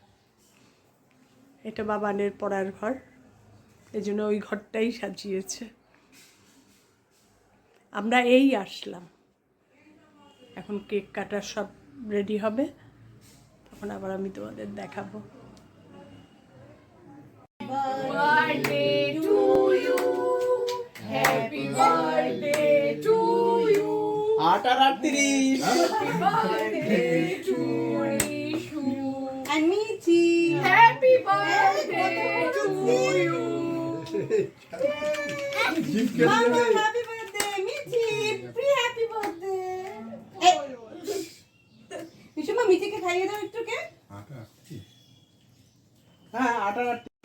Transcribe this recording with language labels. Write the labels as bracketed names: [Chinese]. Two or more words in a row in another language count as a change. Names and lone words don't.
[Bangla] এটা বাবানের পড়ার ঘর, এই জন্য ওই ঘরটাই সাজিয়েছে। আমরা এই আসলাম, এখন কেক কাটার সব রেডি হবে, তখন আবার আমি তোমাদের দেখাবো। [English] Birthday to you, happy birthday to you, 8:38 happy birthday to Rishu and Michi. happy birthday to you. Mama, happy birthday, Michi. Happy birthday. [Bangla] Hey, Mishuma, মিচিকে খাইয়ে দাও একটু কে? হ্যাঁ 8:38